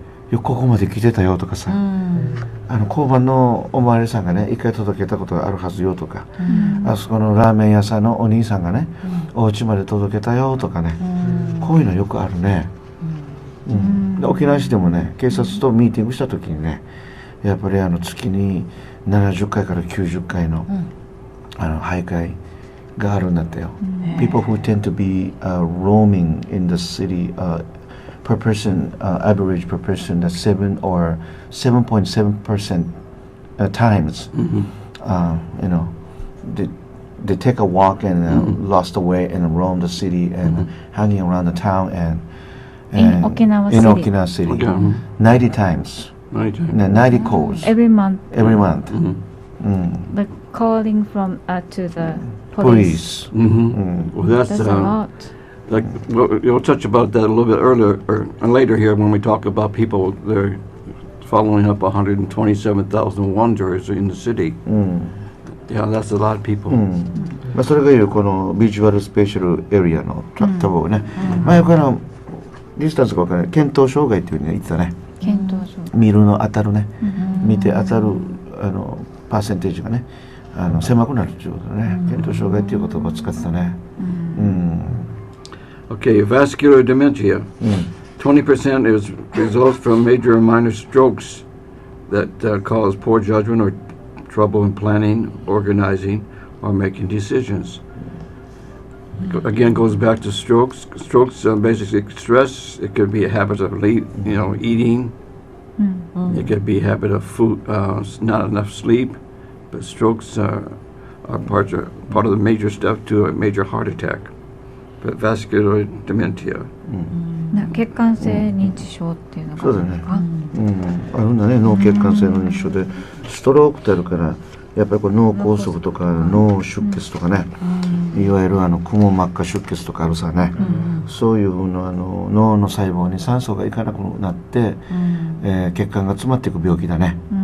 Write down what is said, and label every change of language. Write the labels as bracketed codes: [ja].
[ja] よくここまで来てたよとかさ、交番のお巡りさんがね一回届けたことがあるはずよとか、あそこのラーメン屋さんのお兄さんがね、お家まで届けたよとかね、こういうのよくあるね。で沖縄市でもね警察とミーティングした時にね、やっぱり月に70回から90回の、徘徊があるんだったよ。 [en] People who tend to be roaming in the city per person, average per person, that's 7 or 7.7% times. You know, they take a walk and lost the way and roam the city and hanging around the town and In Okinawa in City. Okinawa City, Okay. 90 times, 90 calls Every month, every month. but calling from to the Police. police. Well, that's That's a lot. like we'll touch about that a little bit earlier or later here when we talk about people. They're following up 127,000 wanderers in the city. Yeah, that's a lot of people. [ja] まあそれがいうこのビジュアルスペシャルエリアの多忙ね。前からディスタンスが分からない。見当障害っていうふうに言ってたね。検討書。見るの当たるね。見て当たるパーセンテージがね狭くなるっていうことね。見当障害っていう言葉を使ってたね。 [en] Okay, vascular dementia. 20% is results from major or minor strokes that cause poor judgment or trouble in planning, organizing, or making decisions. Again, goes back to strokes. Strokes basically stress. It could be a habit of eating. It could be a habit of food, not enough sleep. But strokes are part of the major stuff to a major heart attack. But vascular dementia. [ja] 血管性認知症っていうのがあるんですか？あるんだね。脳血管性の認知症でストロークってあるからやっぱりこれ脳梗塞とか脳出血とかね、いわゆるくも膜下出血とかあるさね、そういうの脳の細胞に酸素がいかなくなって、血管が詰まっていく病気だね。